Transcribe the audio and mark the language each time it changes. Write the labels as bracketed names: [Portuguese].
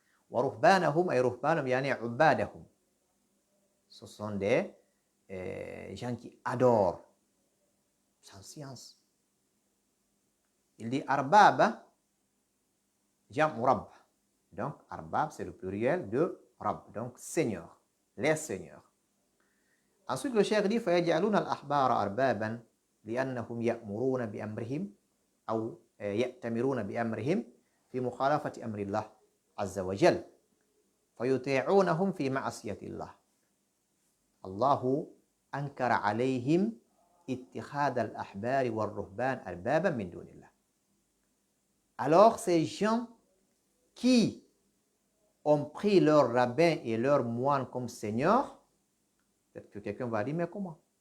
[Arabic] Wa ruhbanahum ay ruhbanahum yani ubadahum. [French] Ce sont des gens qui adorent sans science. Il dit arbab, jam rab. Donc arbab c'est le pluriel de rab, donc seigneur, les seigneurs. Ensuite le cheikh dit [Arabic] فيجعلون الأحبار أربابا لأنهم يأمرون بأمرهم أو يأتمرون بأمرهم في مخالفة أمر الله عز وجل فيطيعونهم في معصية الله. الله أنكر عليهم اتخاذ الأحبار والرهبان أربابا من دون الله. [French] Alors ces gens qui ont pris leurs rabbins et leurs moines comme seigneurs, peut-être que quelqu'un va dire mais comment?